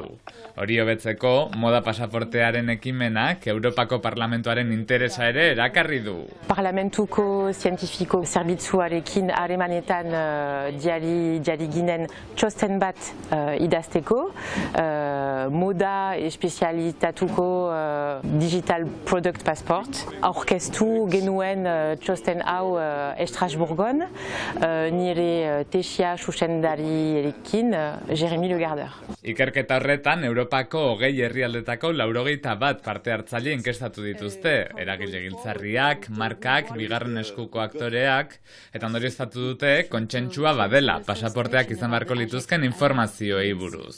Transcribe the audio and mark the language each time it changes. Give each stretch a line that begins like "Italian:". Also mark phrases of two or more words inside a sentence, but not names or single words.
Basque: Hori hobetzeko, moda pasaportearen ekimenak Europako Parlamentuaren interesa ere erakarri du. Parlamentuko zientifiko zerbitzuarekin harremanetan diari ginen txosten bat idazteko, moda espezialitatuko
English: digital product passport.
Basque: Aurkeztu genuen txosten hau Estrasburgon, nire tesia zuzendariarekin Jérémy Le Gardeur. Ikerketa horretan, Europako 20 herrialdetako 81 parte hartzaile inkestatu dituzte, eragile giltzarriak, markak, bigarren eskuko aktoreak, eta ondorioztatu dute kontsentsua badela pasaporteak izan beharko lituzken informazioei buruz.